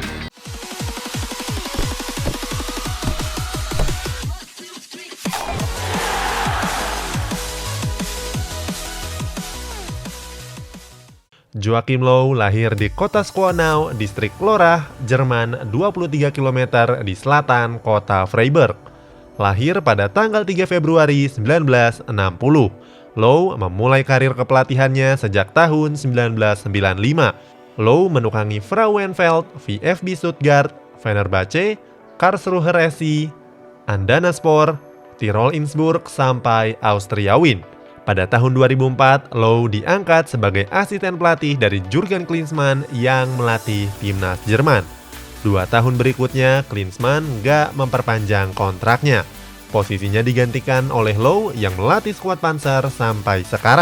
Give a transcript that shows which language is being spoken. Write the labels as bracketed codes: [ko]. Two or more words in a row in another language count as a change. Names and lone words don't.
[id] Joachim Löw lahir di kota Schwanau, distrik Lorach, Jerman, 23 km di selatan kota Freiburg. Lahir pada tanggal 3 Februari 1960, Löw memulai karir kepelatihannya sejak tahun 1995. Löw menukangi Frauenfeld, VfB Stuttgart, Fenerbahce, Karlsruher SC, Adanaspor, Tirol Innsbruck, sampai Austria Wien. Pada tahun 2004, Löw diangkat sebagai asisten pelatih dari Jurgen Klinsmann yang melatih timnas Jerman. 2 tahun berikutnya, Klinsmann nggak memperpanjang kontraknya. Posisinya digantikan oleh Löw yang melatih skuad Panzer sampai sekarang.